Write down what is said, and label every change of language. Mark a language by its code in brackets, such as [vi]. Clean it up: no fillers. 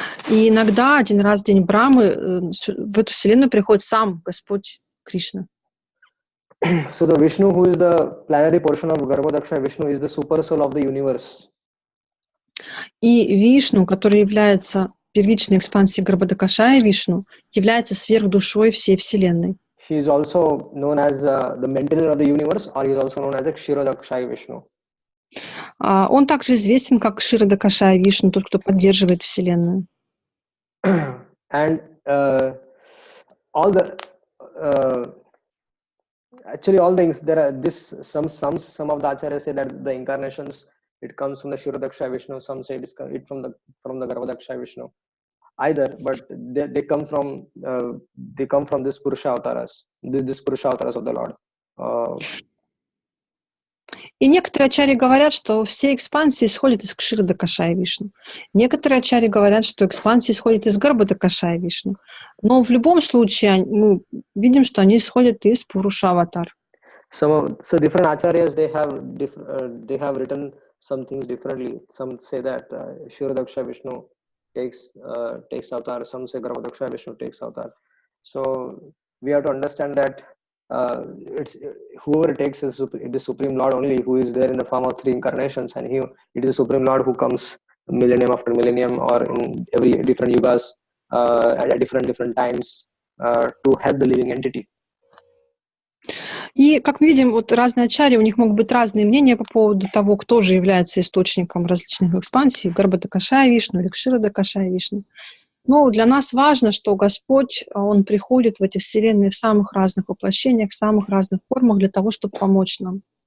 [ru] И иногда один раз в день Брамы в эту вселенную приходит сам Господь Кришна. [en] So the Vishnu, who is the plenary portion of Garbhodaksha Vishnu, is the super soul of the universe. [ru] И Вишну, который является первичной экспансией Гарбhodakashaya Вишну, является сверхдушой всей вселенной. [en] He is also known as the maintainer of the universe, or he is also known as the Kshirodakshaya Vishnu. [ru] Он также известен как Kshirodakashaya Вишну, тот, кто поддерживает вселенную. [en] And all the actually all things there are this some of the acharyas say that the incarnations it comes from the Kshirodakshaya Vishnu, some say it from the Garbhodakshaya Vishnu. Either, but they come from this Purusha avatars, this Purusha avatars of the Lord. [ru] И некоторые ачарьи говорят, что все экспансии исходят из Kshirodakashaya Вишну. Некоторые ачарьи говорят, что экспансии исходят из Garbhodakashaya Вишну. Но в любом случае мы видим, что они исходят из Пуруша аватар. [en] So different acharyas they have written some things differently. Some say that Shiradaksha Vishnu takes avatar. Some say Garbhadaksha Vishnu takes avatar. So we have to understand that it's whoever takes it is Supreme Lord only, who is there in the form of 3 incarnations, and it is the Supreme Lord who comes millennium after millennium or in every different yugas at different times to help the living entity. [ru] И, как мы видим, вот разные ачарьи, у них могут быть разные мнения по поводу того, кто же является источником различных экспансий, Гарбхадакашая Вишну или Кширадакашая Вишну. Но для нас важно, что Господь, Он приходит в эти вселенные в самых разных воплощениях, в самых разных формах для того, чтобы помочь нам.